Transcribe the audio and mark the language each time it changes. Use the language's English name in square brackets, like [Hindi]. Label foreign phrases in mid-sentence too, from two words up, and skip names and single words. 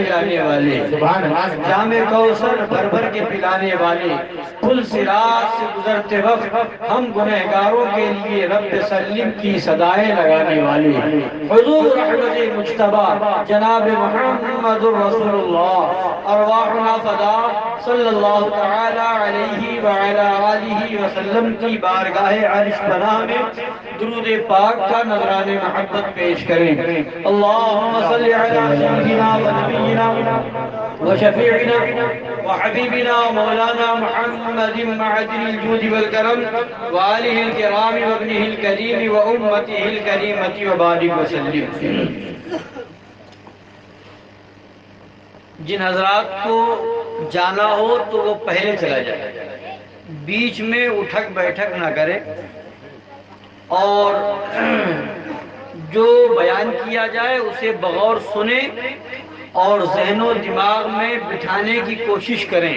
[Urdu] جانے والے، جام کوثر بھر بھر کے پلانے والے، پل صراط سے گزرتے وقت ہم گنہگاروں کے لیے [Arabic] رب سلم [Urdu] کی صدائیں لگانے والے، حضور رحمت مجتبی جناب محمد رسول اللہ [Arabic] ارواحنا فدا صلی اللہ تعالی علیہ وعلی آلہ وسلم [Urdu] کی بارگاہ عرش پناہ میں درود پاک کا نذران محبت پیش کریں. [Arabic] اللہم صلی علی سیدنا و نبینا و شفیعنا و حبیبنا و مولانا محمد معدن الجود والکرم و آلہ الکرام و ابنہ الکریم و امتہ الکریمۃ و بارک وسلم. [Urdu] جن حضرات کو جانا ہو تو وہ پہلے چلا جائے، بیچ میں اٹھک بیٹھک نہ کرے، اور جو بیان کیا جائے اسے بغور سنیں اور ذہن و دماغ میں بٹھانے کی کوشش کریں.